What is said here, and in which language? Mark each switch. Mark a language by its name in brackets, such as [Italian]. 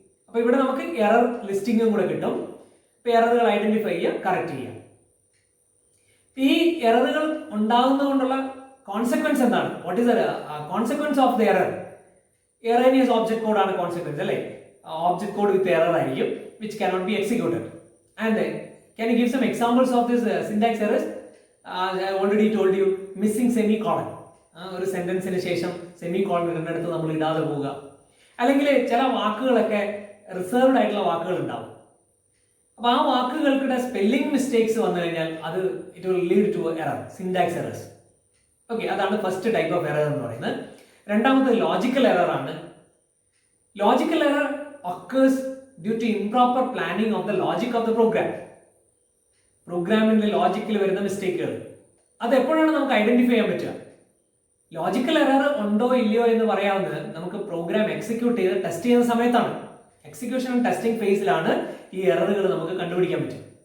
[Malayalam] അപ്പോൾ ഇവിടെ നമുക്ക് എറർ ലിസ്റ്റിംഗും കൂടെ കിട്ടും. ഇപ്പോൾ എററുകൾ ഐഡന്റിഫൈ ചെയ്യുക, കറക്റ്റ് ചെയ്യുക. ഈ എററുകൾ ഉണ്ടാകുന്നതുകൊണ്ടുള്ള കോൺസിക്വൻസ് എന്താണ്? [English] What is the consequence of the error? [Malayalam] എറേനിയസ് object code ആണ് കോൺസിക്വൻസ് അല്ലേ? [English] Object code with error ആയിരിക്കും, which cannot be executed. And can you give some examples of this syntax errors? I already told you, missing semicolon. [Malayalam] ഒരു സെന്റൻസിന് ശേഷം semicolon ഇടുന്നിടത്ത് നമ്മൾ ഇടാതെ പോവുക. അല്ലെങ്കിൽ ചില വാക്കുകളൊക്കെ റിസർവ്ഡ് ആയിട്ടുള്ള വാക്കുകൾ ഉണ്ടാവും. അപ്പോൾ ആ വാക്കുകൾക്കിടെ സ്പെല്ലിംഗ് മിസ്റ്റേക്സ് വന്നു കഴിഞ്ഞാൽ അത് [English] it will lead to error, [Malayalam] syntax errors. Okay, അതാണ് ഫസ്റ്റ് ടൈപ്പ് ഓഫ് എറർ എന്ന് പറയുന്നത്. രണ്ടാമത് ലോജിക്കൽ എറർ ആണ്. [English] Logical error occurs due to improper planning of the logic of the program. [Malayalam] പ്രോഗ്രാമിന്റെ ലോജിക്കിൽ വരുന്ന മിസ്റ്റേക്കുകൾ അത് എപ്പോഴാണ് നമുക്ക് ഐഡന്റിഫൈ ചെയ്യാൻ പറ്റുക? ലോജിക്കൽ എറർ ഉണ്ടോ ഇല്ലയോ എന്ന് പറയാവുന്നത് നമുക്ക് പ്രോഗ്രാം എക്സിക്യൂട്ട് ചെയ്ത് ടെസ്റ്റ് ചെയ്യുന്ന സമയത്താണ്. എക്സിക്യൂഷൻ ആൻഡ് ടെസ്റ്റിംഗ് ഫേസിലാണ് ഈ എററുകൾ നമുക്ക് കണ്ടുപിടിക്കാൻ പറ്റും.